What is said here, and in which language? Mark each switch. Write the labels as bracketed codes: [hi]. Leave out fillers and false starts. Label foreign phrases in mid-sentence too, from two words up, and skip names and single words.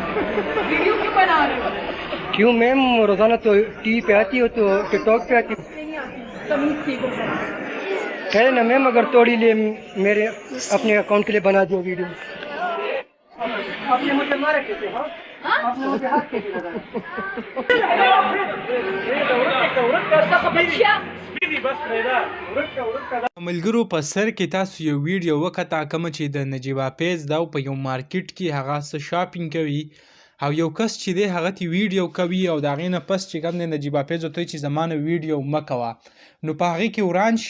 [ur] ویڈیو کیوں بنا رہے ہو? کیوں میم، روزانہ تو ٹی وی پہ آتی ہو تو ٹک ٹاک پہ آتی ہو. نہیں آتی، تمیز سیکھو. کہے نا میم، اگر تھوڑی لیے میرے اپنے اکاؤنٹ کے لیے بنا دیو ویڈیو. آپ نے مجھے مارا کیسے? ہاں، آپ نے مجھے ہاتھ کیسے لگایا? [ps] ملګرو په سر کې تاسو یو ویډیو وکړه کوم چې د نجیبه پیز دا په یو مارکیټ کې هغه څه شاپینګ کوي او یو کس چې دی هغه تی ویډیو کوي او د هغې نه پس چې کوم دی نجیبه پیز ورته چې زما نه ویډیو مه کوه، نو په هغې کې وران شي.